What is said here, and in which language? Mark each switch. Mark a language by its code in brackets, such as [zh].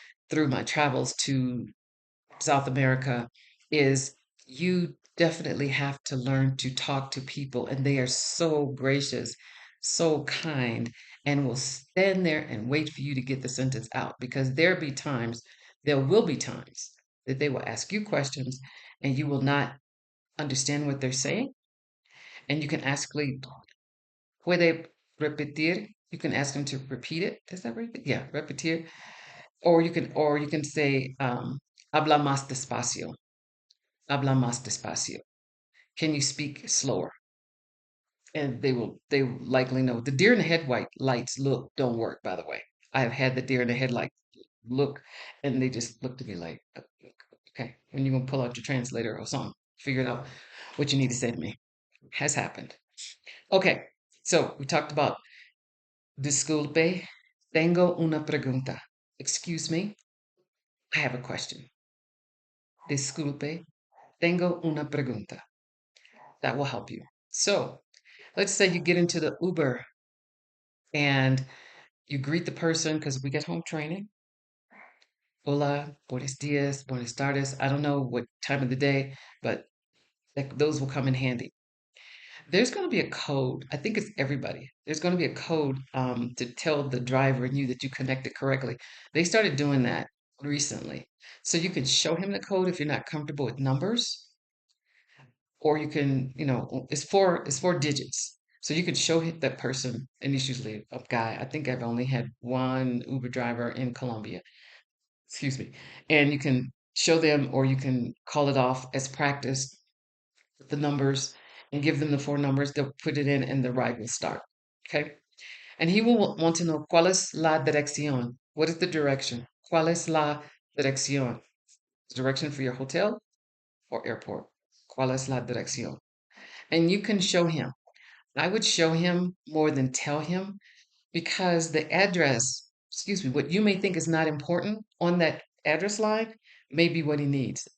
[en] through my travels to South America is you definitely have to learn to talk to people, and they are so gracious, so kind, and will stand there and wait for you to get the sentence out because there will be times that they will ask you questions and you will not understand what they're saying. And you can ask, [es] puede repetir? [en] You can ask him to repeat it. Is that right? Yeah, repetir. Or you can say, [es] habla más despacio. Habla más despacio. [en] Can you speak slower? And they will likely know. The deer in the headlight lights look don't work, by the way. I have had the deer in the headlight look, and they just look to me like, okay, when you gonna pull out your translator or something, figure out what you need to say to me. Has happened. Okay, so we talked about [es] disculpe, tengo una pregunta. [en] Excuse me, I have a question. [es] Disculpe, tengo una pregunta. [en] That will help you. So let's say you get into the Uber and you greet the person because we get home training. [es] Hola, buenos dias, buenas tardes. [en] I don't know what time of the day, but those will come in handy. There's going to be a code. I think it's everybody. There's going to be a code to tell the driver and you that you connected correctly. They started doing that recently. So you can show him the code if you're not comfortable with numbers, or you can, it's four digits. So you can show that person, and it's usually a guy. I think I've only had one Uber driver in Colombia. Excuse me. And you can show them, or you can call it off as practice with the numbers and give them the four numbers. They'll put it in and the ride will start. Okay. And he will want to know [es] cuál es la dirección. [en] What is the direction? [es] ¿Cuál es la dirección? [en] Direction for your hotel or airport. [es] ¿Cuál es la dirección? [en] And you can show him. I would show him more than tell him, because the address, excuse me, what you may think is not important on that address line may be what he needs.